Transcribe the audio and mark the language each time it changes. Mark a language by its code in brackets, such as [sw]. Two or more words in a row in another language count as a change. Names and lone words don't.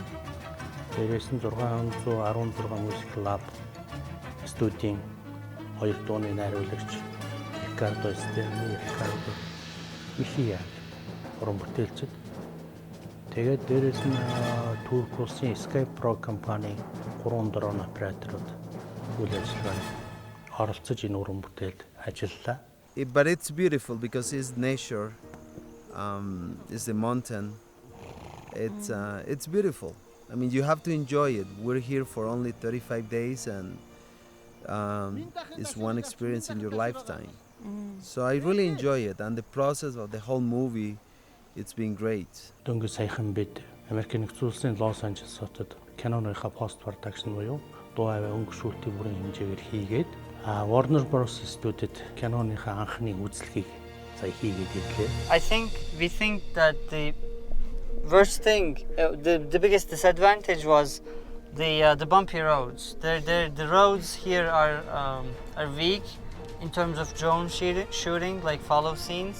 [mn] Дээрээс нь 616 мюзик лаб студийн 2 дууны найруулагч Рикардо Стерни, Рикардо Ихия уран бүтээлчд. Тэгээд дээрээс нь Турк улсын Skype Pro компани 3 дрон операторууд үйл ажиллагаанд оролцож энэ уран бүтээлд ажиллалаа. [en] But it's beautiful because it's nature, it's the mountain. It's beautiful. I mean, you have to enjoy it. We're here for only 35 days, and it's one experience in your lifetime. So I really enjoy it, and the process of the whole movie, it's been great. [mn] Дөнгөж саяхан бид Америкийн нэгдсэн улсын Лос Анжелес хотод киноныхаа [en] post production [mn] буюу дуу аваа өнгөшүүлтийн бүрэн хэмжээгээр хийгээд Warner Bros. Студид киноныхаа анхны үзлэгийг сая хийгээд ирлээ. [en] I think we think that the worst thing, the biggest disadvantage was the bumpy roads. The roads here are weak in terms of drone shooting, like follow scenes.